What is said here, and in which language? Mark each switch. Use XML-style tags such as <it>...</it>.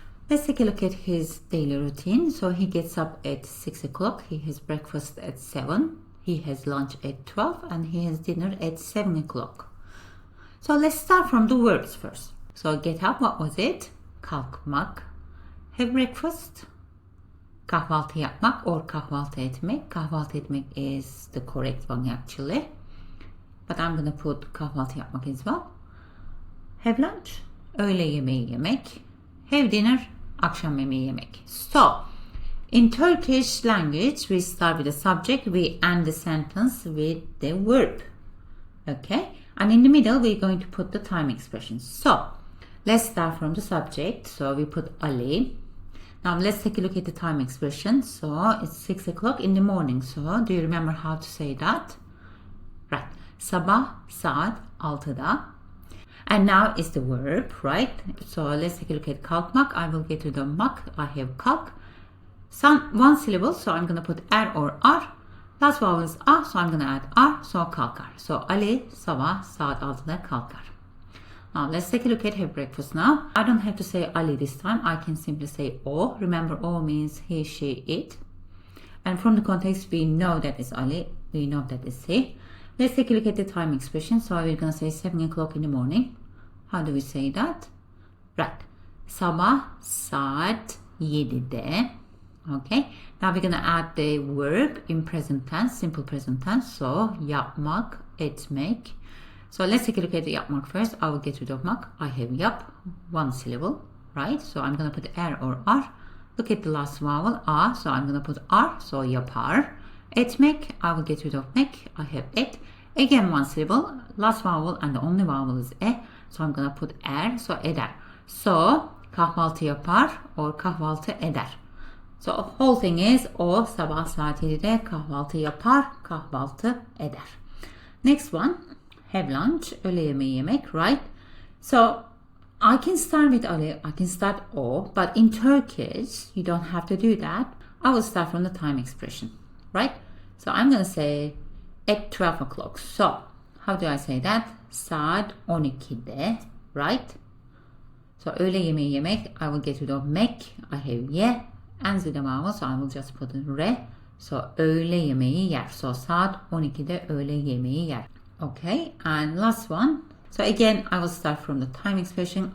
<en>Let's take a look at his daily routine. So he gets up at 6 o'clock, he has breakfast at 7, he has lunch at 12, and he has dinner at 7 o'clock. So let's start from the verbs first. So get up, what was it? Kalkmak. Have breakfast.</en> <tr>Kahvaltı yapmak or kahvaltı etmek.</tr> <en>Kahvaltı etmek is the correct one actually. But I'm going to put kahvaltı yapmak as well. Have lunch.</en> <tr>Öğle yemeği yemek.</tr> <en>Have dinner.</en> <tr>Akşam yemeği yemek.</tr> <en>So, in Turkish language, we start with the subject, we end the sentence with the verb. Okay? And in the middle, we're going to put the time expressions. So, let's start from the subject. So, we put Ali. Now, let's take a look at the time expression. So, it's 6 o'clock in the morning. So, do you remember how to say that? Right.</en> <tr>Sabah saat 6'da.</tr> <en>And now is the verb, right? So, let's take a look at kalkmak. I will get rid of mak. I have kalk. One syllable, so I'm going to put er or ar. Last vowel is a, so I'm going to add ar, so kalkar.</en> <tr>So, Ali sabah saat 6'da kalkar.</tr> <en>Now, let's take a look at have breakfast now. I don't have to say Ali this time. I can simply say o. Remember, o means he, she, it. And from the context, we know that is Ali. We know that is he. Let's take a look at the time expression. So, we're going to say 7 o'clock in the morning. How do we say that? Right.</en> <tr>Sabah saat 7'de.</tr> <en>Okay. Now, we're going to add the verb in present tense, simple present tense. So, yapmak, etmek. So let's take a look at the yapmak first. I will get rid of mak. I have yap, one syllable, right? So I'm going to put er or ar. Look at the last vowel, a. So I'm going to put ar, so yapar. Etmek, I will get rid of mek. I have et. Again, one syllable. Last vowel and the only vowel is e. So I'm going to put er, so eder.</en> <tr>So kahvaltı yapar or kahvaltı eder.</tr> <en>So whole thing is</en> <tr>o sabah saat 7'de kahvaltı yapar, kahvaltı eder.</tr> <en>Next one. Have lunch,</en> <tr>öğle yemeği yemek,</tr> <en>right? So, I can start with Ali, I can start o, but in Turkish, you don't have to do that. I will start from the time expression, right? So, I'm going to say at 12 o'clock. So, how do I say that?</en> <tr>Saat 12'de,</tr> <en>right? So,</en> <tr>öğle yemeği yemek,</tr> <en>I will get rid of mek, I have ye, ends with a vowel, so I will just put re.</en> <tr>So, öğle yemeği yer. So, saat 12'de öğle yemeği yer.</tr> <en>Okay, and last one. So again, I will start from the time expression.</en>